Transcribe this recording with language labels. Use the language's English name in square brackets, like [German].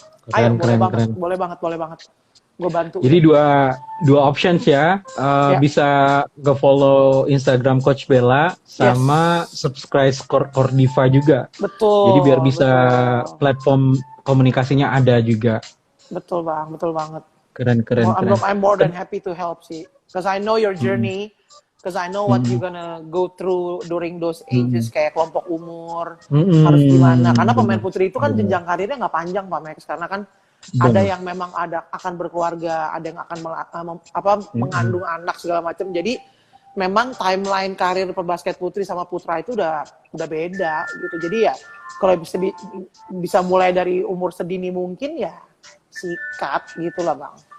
[Indonesian] Ayo, boleh banget. Gue bantu. Jadi dua options ya. Bisa follow Instagram Coach Bella sama subscribe Cordiva juga. Betul. Jadi biar bisa platform komunikasinya ada juga. Betul banget. Keren. [English] I'm more than happy to help sih. Because I know your journey. Because I know what you're gonna go through during those ages, [Indonesian] kayak kelompok umur, harus gimana. Karena pemain putri itu kan jenjang karirnya nggak panjang, Pak Max. Karena kan ada yang memang akan berkeluarga, ada yang akan mengandung anak segala macam. Jadi memang timeline karir pebasket putri sama putra itu udah beda gitu. Jadi ya kalau bisa mulai dari umur sedini mungkin ya sikat gitulah, Bang.